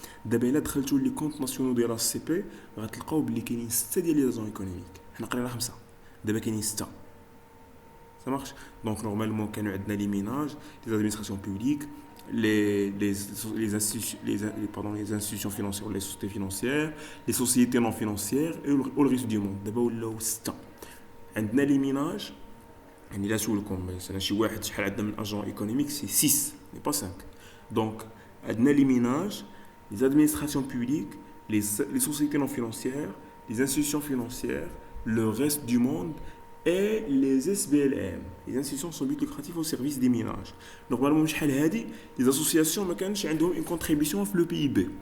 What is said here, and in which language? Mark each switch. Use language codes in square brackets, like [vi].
[ar] دابا الا دخلتوا لي كونط ناسيونال ديال السي بي غتلقاو بلي كاينين 6 ديال لي [fr] agents économiques. [ar] حنا قرينا 5 دابا كاينين 6. [fr] Ça marche? Donc normalement [ar] كانوا عندنا [fr] les ménages, les administrations publiques, les institutions financières, les sociétés financières, les sociétés non financières et le reste du monde. [ar] دابا ولاو 6. عندنا [fr] les ménages, [ar] يعني لا سولكم مثلا شي واحد شحال عندنا من [fr] agents économiques, c'est 6, mais pas 5. Donc [ar] عندنا [fr] les ménages, les administrations publiques, les sociétés non financières, les institutions financières, le reste du monde et les SBLM, les institutions sans but lucratif au service des ménages. Normalement, les associations ont une contribution au PIB.